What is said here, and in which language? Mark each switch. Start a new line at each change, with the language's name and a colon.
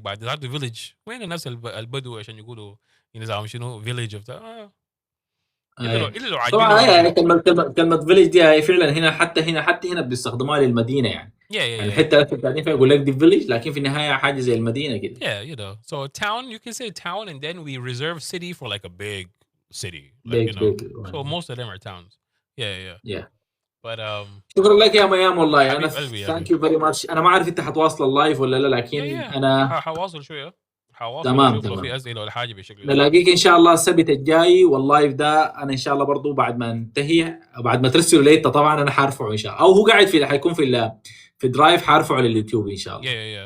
Arabic: بعد هذا فيلج وين الناس البدو عشان يقولوا نظام شنو فيلج بتاع الا لو طبعا عاجبينهم هي هم. كلمة فيليج دي هي فعلا هنا، حتى هنا بيستخدموها للمدينة يعني.
English: yeah yeah
Arabic: يعني
English: yeah
Arabic: الحتة اللي قاعدين فيها يقول لك دي فيليج، لكن في النهاية حاجة زي المدينة كده.
English: yeah you know, so town you can say town, and then we reserve city for like a big city, like you know,
Arabic: بيك
English: so most of them are towns. Yeah. yeah. But
Arabic: شكرا لك يا ميام، والله انا حبيب قلبي يا
English: thank
Arabic: اخي.
English: You very much.
Arabic: انا ما اعرف انت حتواصل اللايف ولا لا، لكن
English: yeah
Arabic: انا حواصل شويه، حواصل تمام اشوف لو في تمام. اسئله ولا حاجه بالشكل ده. نلاقيك ان شاء الله السبت الجاي، واللايف ده انا ان شاء الله برضو بعد ما انتهي، بعد ما ترسلوا لي انت طبعا انا حارفعه ان شاء الله، او هو قاعد في حيكون في درايف، حارفعه لليوتيوب ان شاء الله.